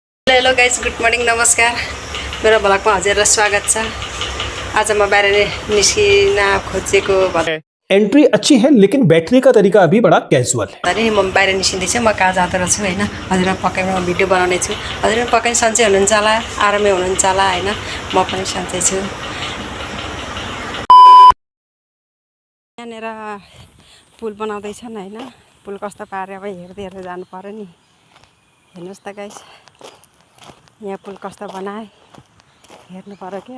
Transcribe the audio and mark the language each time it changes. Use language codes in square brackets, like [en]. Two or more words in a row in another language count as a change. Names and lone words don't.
[en] hello guys, good morning, [ne] नमस्कार। मेरो भ्लगमा हजुरलाई स्वागत छ। आज म बाहिर निस्किन खोजेको [hi] एंट्री अच्छी है लेकिन बैठने का तरीका अभी बड़ा कैजुअल है। [ne] अनि म बाहिर निस्किँदैछु। म कहाँ जाँदो रहेछु होइन, हजुरलाई पक्कै म भिडियो बनाउने छु। हजुर पक्कै सन्चै हुनुहुन्छ होला, आरामै हुनुहुन्छ होला होइन। म पनि सन्चै छु। यहाँनिर पुल बनाउँदैछन् होइन। पुल कस्तो पारे अब हेर्दै हेर्दै जानु पर्यो नि। हेर्नुहोस् त गाइस, यहाँ पुल कस्तो बनाए हेर्नु पर्यो कि।